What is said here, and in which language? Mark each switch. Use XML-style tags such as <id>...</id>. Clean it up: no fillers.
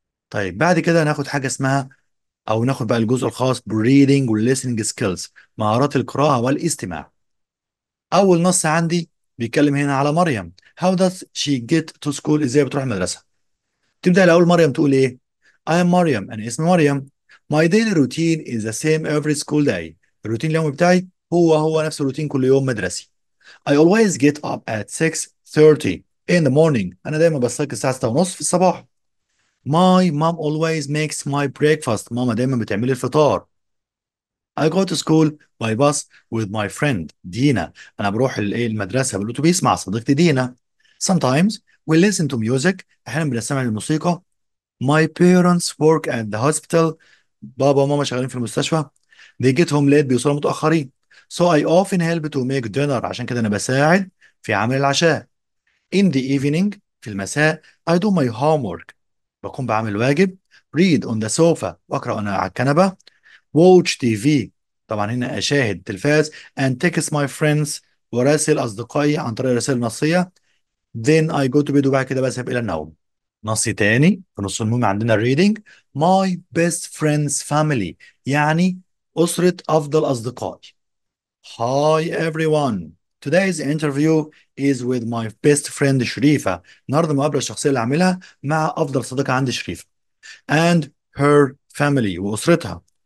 <ar>طيب بعد كده ناخد حاجة اسمها، أو ناخد بقى الجزء الخاص ب reading و listening skills، مهارات القراءة والاستماع. اول نص عندي بيتكلم هنا على مريم.</ar> <en>how does she get to school؟</en> <ar>ازاي بتروح المدرسه؟ تبدا الاول مريم تقول ايه؟</ar> <en>I am</en> <ar>مريم، انا اسمي مريم.</ar> <en>my daily routine is the same every school day.</en> <ar>الروتين اليومي بتاعي هو نفس الروتين كل يوم مدرسي.</ar> <en>I always get up at 6:30 in the morning.</en> <ar>انا دايما بستيقظ الساعه 6 ونص في الصباح.</ar> <en>my mom always makes my breakfast.</en> <ar>ماما دايما بتعمل لي الفطار.</ar> <en>I go to school by bus with my friend Dina.</en> <ar>أنا بروح المدرسة بالأتوبيس مع صديقتي دينا.</ar> <en>Sometimes we listen to music.</en> <ar>أحيانا بنستمع للموسيقى.</ar> <en>My parents work at the hospital.</en> <ar>بابا وماما شغالين في المستشفى.</ar> <en>They get home late.</en> <ar>بيوصلوا متأخرين.</ar> <en>So I often help to make dinner.</en> <ar>عشان كده أنا بساعد في عمل العشاء.</ar> <en>In the evening</en> <ar>في المساء</ar> <en>I do my homework.</en> <ar>بقوم بعمل واجب.</ar> <en>Read on the sofa.</en> <ar>بقرأ أنا على الكنبة.</ar> <en>watch TV.</en> <ar>طبعا هنا أشاهد تلفاز.</ar> <en>and text my friends.</en> <ar>وراسل أصدقائي عن طريق رسائل نصية.</ar> <en>then I go to bed.</en> <ar>وبعد كده بذهب إلى النوم. نص تاني في نص المهم عندنا reading.</ar> <en>my best friends family</en> <ar>يعني أسرة أفضل أصدقائي.</ar> <en>hi everyone. Today's interview is with my best friend Sharifa.</en> <ar>النهارده المقابلة الشخصية اللي عاملها مع أفضل صديقة عندي شريفة</ar> <en>and her family</en> <ar>وأسرتها.</ar>